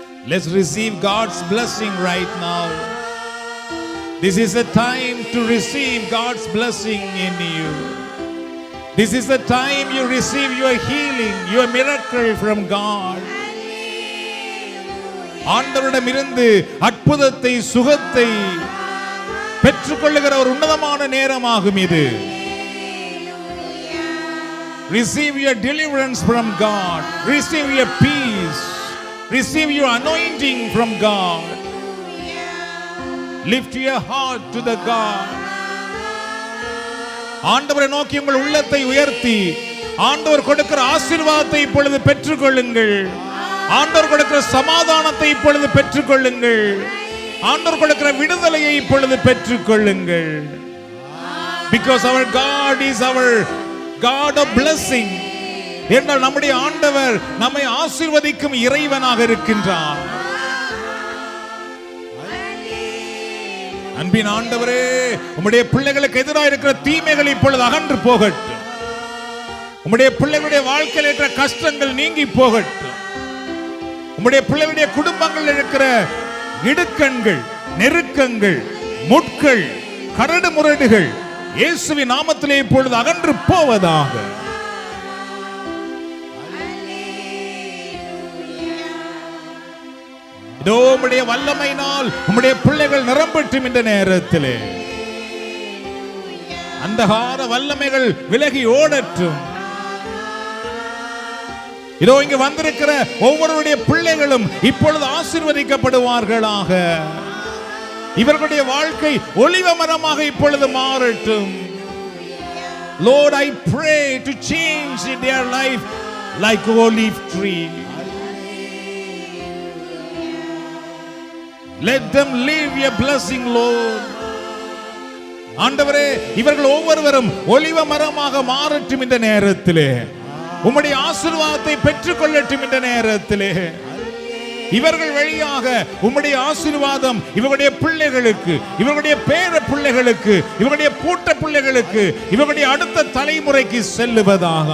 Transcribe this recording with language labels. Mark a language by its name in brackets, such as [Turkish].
[English] Let's receive God's blessing right now. This is a time to receive God's blessing in you. This is the time you receive your healing, your miracle from God. [Tamil] ஆண்டவரிடமிருந்து அற்புதத்தை, சுகத்தை பெற்றுக்கொள்ளுகிற ஒரு உன்னதமான நேரமாகும் இது. [English] Receive your deliverance from God. Receive your peace. Receive your anointing from God. Lift your heart to the God. [Tamil] ஆண்டவரை நோக்கி உங்கள் உள்ளத்தை உயர்த்தி ஆண்டவர் கொடுக்கிற ஆசீர்வாதத்தை இப்பொழுது பெற்றுக்கொள்ளுங்கள். ஆண்டவர் கொடுக்கிற சமாதானத்தை இப்பொழுது பெற்றுக்கொள்ளுங்கள். ஆண்டவர் கொடுக்கிற விடுதலையை இப்பொழுது பெற்றுக்கொள்ளுங்கள். [English] Because our God is our God of blessing. [Tamil] என்றால் நம்முடைய ஆண்டவர் நம்மை ஆசீர்வதிக்கும் இறைவனாக இருக்கின்றார். அன்பின் ஆண்டவரே, உம்முடைய பிள்ளைகளுக்கு எதிராக இருக்கிற தீமைகள் இப்பொழுது அகன்று போகட்டும். உம்முடைய பிள்ளைகளுடைய வாழ்க்கையில் இருக்கிற கஷ்டங்கள் நீங்கி போகட்டும். உம்முடைய பிள்ளைகளுடைய குடும்பங்களில் இருக்கிற இடுக்கண்கள், நெருக்கங்கள், முட்கள், கரடு முரடுகள் இயேசுவின் நாமத்திலே இப்பொழுது அகன்று போவதாக. இதோ உம்முடைய வல்லமையினால் உம்முடைய பிள்ளைகள் நிரம்பட்டும். இந்த நேரத்திலே அந்தகார வல்லமைகள் விலகி ஓடட்டும். இதோ இங்கு வந்திருக்கிற ஒவ்வொருடைய பிள்ளைகளும் இப்பொழுது ஆசீர்வதிக்கப்படுவார்களாக. இவர்களுடைய வாழ்க்கை ஒலிவ மரமாக இப்பொழுது மாறட்டும். [English] Lord, I pray to change their life like olive tree. Let them live your blessing, Lord. [Tamil] ஆண்டவரே, இவர்கள் ஒவ்வொருவரும் ஒலிவ மரமாக மாறட்டும். இந்த நேரத்திலே உம்முடைய ஆசீர்வாதத்தை பெற்றுக்கொள்ளட்டும். இந்த நேரத்திலே இவர்கள் வழியாக உம்முடைய ஆசீர்வாதம் இவர்களுடைய பிள்ளைகளுக்கு, இவர்களுடைய பேர பிள்ளைகளுக்கு, இவர்களுடைய பூட்ட பிள்ளைகளுக்கு, இவர்களுடைய அடுத்த தலைமுறைக்கு செல்லுவதாக.